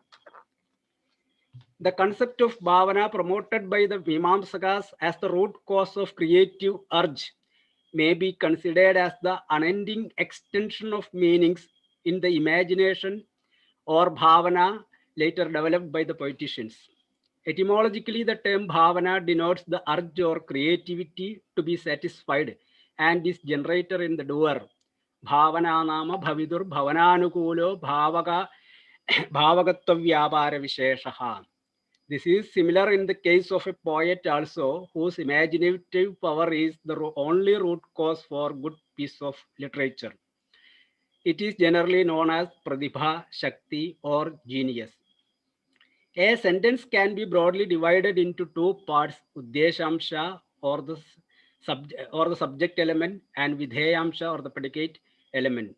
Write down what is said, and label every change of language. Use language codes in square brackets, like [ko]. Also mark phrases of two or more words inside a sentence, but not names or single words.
[en] The concept of bhavana promoted by the Mimamsakas as the root cause of creative urge may be considered as the unending extension of meanings in the imagination or bhavana later developed by the poeticians. Etymologically, the term bhavana denotes the urge or creativity to be satisfied and is generated in the doer. [sa] Bhavana nama bhavidur bhavananukulo bhavaka bhavagatva vyapara visheshaha. [en] This is similar in the case of a poet also, whose imaginative power is the only root cause for good piece of literature. It is generally known as [sa] pratibha, shakti, [en] or genius. A sentence can be broadly divided into two parts, uddeshamsha or the subject element, and vidheyamsha or the predicate element.